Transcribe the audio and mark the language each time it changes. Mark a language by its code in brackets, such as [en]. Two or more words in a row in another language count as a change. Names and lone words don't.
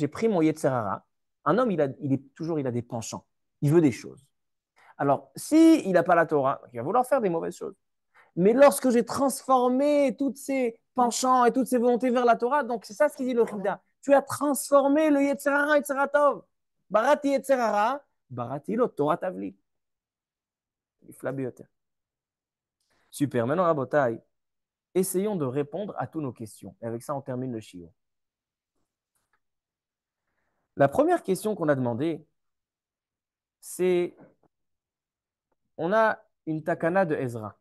[fr] J'ai pris mon [he] יצר הרע. [fr] Un homme, il a des penchants. Il veut des choses. Alors, si il n'a pas la Torah, il va vouloir faire des mauvaises choses. Mais lorsque j'ai transformé toutes ces penchants et toutes ces volontés vers la Torah, donc c'est ça ce qu'il dit le Chida. Tu as transformé le [he] יצר הרע יצר טוב. בראתי יצר הרע בראתי לו תורה תבלין. [fr] Super. Maintenant, Rabotai, essayons de répondre à toutes nos questions. Et avec ça, on termine le shiur. La première question qu'on a demandée, c'est on a une takana de Ezra.